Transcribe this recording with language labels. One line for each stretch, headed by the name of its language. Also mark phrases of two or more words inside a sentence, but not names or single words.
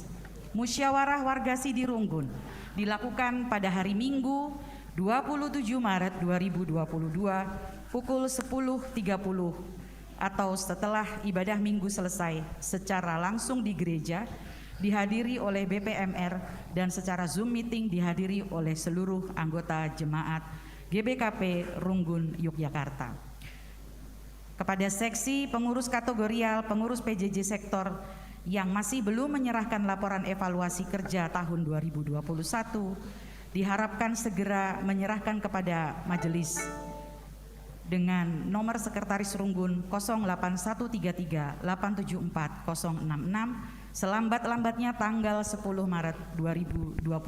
Indonesian: Musyawarah Warga Sidi Runggun dilakukan pada hari Minggu 27 Maret 2022 pukul 10.30 atau setelah ibadah minggu selesai secara langsung di gereja, dihadiri oleh BPMR dan secara Zoom meeting dihadiri oleh seluruh anggota jemaat GBKP Runggun Yogyakarta. Kepada seksi pengurus kategorial, pengurus PJJ sektor yang masih belum menyerahkan laporan evaluasi kerja tahun 2021, diharapkan segera menyerahkan kepada majelis dengan nomor Sekretaris Runggun 08133874066 selambat-lambatnya tanggal 10 Maret 2022.